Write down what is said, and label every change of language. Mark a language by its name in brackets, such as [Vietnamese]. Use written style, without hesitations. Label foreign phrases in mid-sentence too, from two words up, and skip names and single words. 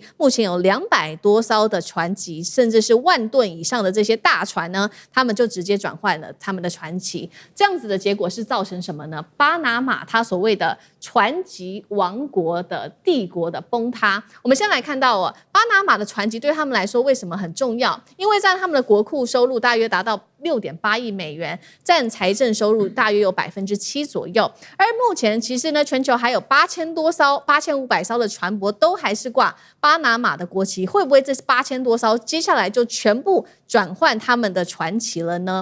[Chinese] 目前有200多艘的船籍，甚至是10000噸以上的這些大船呢，他們就直接轉換了他們的船籍。這樣子的結果是造成什麼呢？巴拿馬它所謂的船籍王國的帝國的崩塌。我們先來看到巴拿馬的船籍對他們來說為什麼很重要？因為在他們的国庫收入大約達到6.8億美元，佔財政收入大約有7%左右。而目前其實呢，全球還有8000多艘、8500艘的船舶都還是掛巴拿馬的國旗，會不會這8000多艘接下來就全部轉換他們的船旗了呢？